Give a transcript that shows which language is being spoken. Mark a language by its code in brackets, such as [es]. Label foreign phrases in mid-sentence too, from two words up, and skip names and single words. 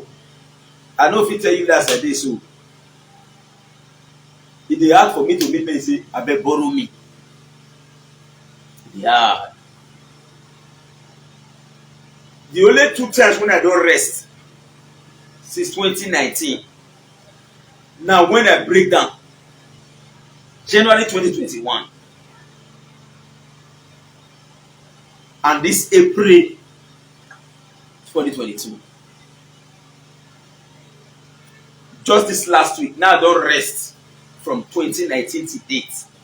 [pcm] I no fit tell you that as I dey so. E dey hard for me to meet men say abeg borrow me. E dey hard. The only 2 times when I don rest since 2019, now when I break down, January 2021 and this April 2022. Just this last week, now I don rest from 2019 to date.